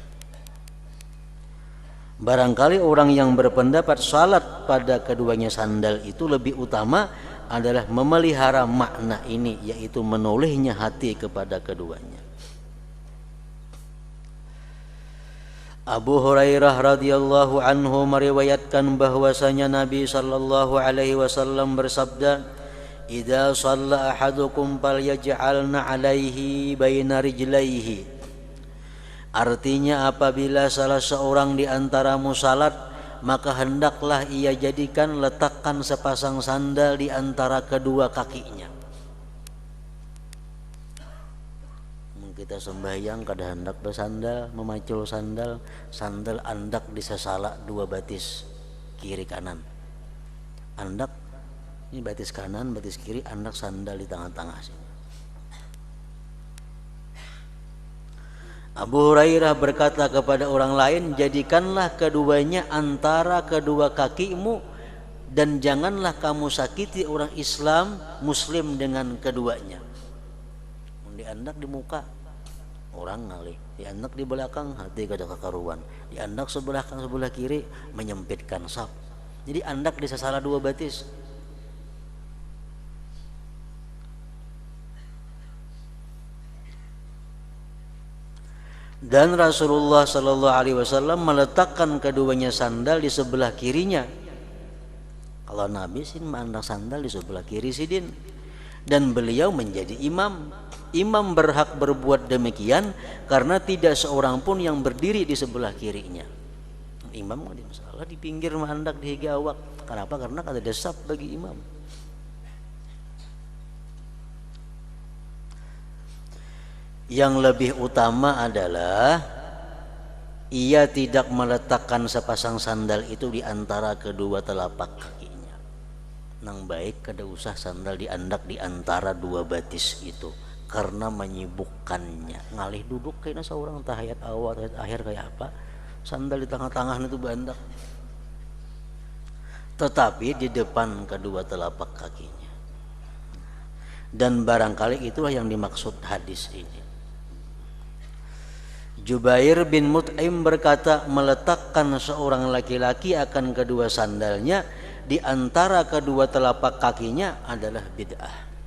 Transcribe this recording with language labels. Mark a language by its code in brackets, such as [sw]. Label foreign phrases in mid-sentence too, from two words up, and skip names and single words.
[id] Barangkali orang yang berpendapat salat pada keduanya sandal itu lebih utama adalah memelihara makna ini, yaitu menolehnya hati kepada keduanya. [ar] Abu Hurairah رضي الله عنه [id] meriwayatkan bahwasanya Nabi [ar] صلى الله عليه وسلم bersabda, "إذا صلى أحدكم فليجعلن عليه بين رجليه." [id] Artinya apabila salah seorang di antaramu salat, maka hendaklah ia jadikan letakkan sepasang sandal di antara kedua kakinya. [bjn] Kita sembahyang kada hendak bersandal, memacul sandal, sandal andak disesala dua batis kiri kanan. Andak ini batis kanan, batis kiri, andak sandal di tengah-tengah sini. [id] Abu Hurairah berkata kepada orang lain, jadikanlah keduanya antara kedua kakimu dan janganlah kamu sakiti orang Islam Muslim dengan keduanya. [bjn] Di andak di muka orang ngalih, diandak di belakang hati kada kakaruan, diandak sebelah kanan sebelah kiri menyempitkan saf. Jadi andak disesala dua batis. [id] Dan Rasulullah [ar] صلى الله عليه وسلم [id] meletakkan keduanya sandal di sebelah kirinya. [bjn] Kalau Nabi sih mandak sandal di sebelah kiri sidin. [id] Dan beliau menjadi imam. Imam berhak berbuat demikian karena tidak seorang pun yang berdiri di sebelah kirinya. [bjn] Imam ada masalah di pinggir mandak di higa awak. [id] Kenapa? Karena ada desap bagi imam. Yang lebih utama adalah ia tidak meletakkan sepasang sandal itu di antara kedua telapak kakinya. [bjn] Nang baik kada usah sandal diandak di antara dua batis itu. [id] Karena menyibukkannya, ngalih duduk kayaknya seorang tahiyat awal tahiyat akhir kayak apa, sandal di tengah-tengah itu bandak, tetapi di depan kedua telapak kakinya. Dan barangkali itulah yang dimaksud hadis ini. Jubair bin Mut'im berkata, meletakkan seorang laki-laki akan kedua sandalnya di antara kedua telapak kakinya adalah bid'ah.